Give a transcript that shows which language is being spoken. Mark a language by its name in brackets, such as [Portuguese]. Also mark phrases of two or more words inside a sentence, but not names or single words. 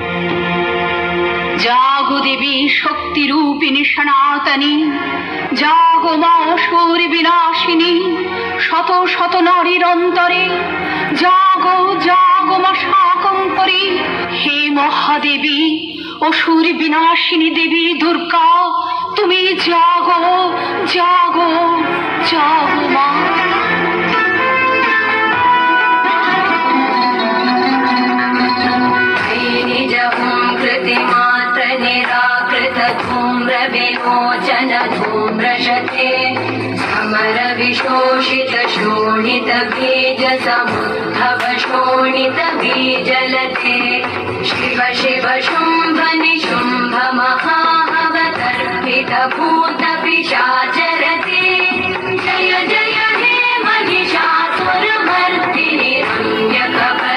[Bangla] জাগো দেবী শক্তি রূপিণী সনাতনী, জাগো মা অসুর বিনাশিনী শত শত নারীর অন্তরে। জাগো জাগো মা শাকম্ভরী, হে মহাদেবী অসুর বিনাশিনী দেবী দুর্গা, তুমি জাগো জাগো জাগো মা। [Sanskrit] कृतिमात्र निराकृत धूम्र विमोचन धूम्रशते समर विशोषित शोणित बीज समुद्भव शोणित बीजलते शिव शिव शुम्भ निशुम्भ महावतर्पित भूत पिशाचरते जय जय हे महिषासुरमर्दिनि रम्यक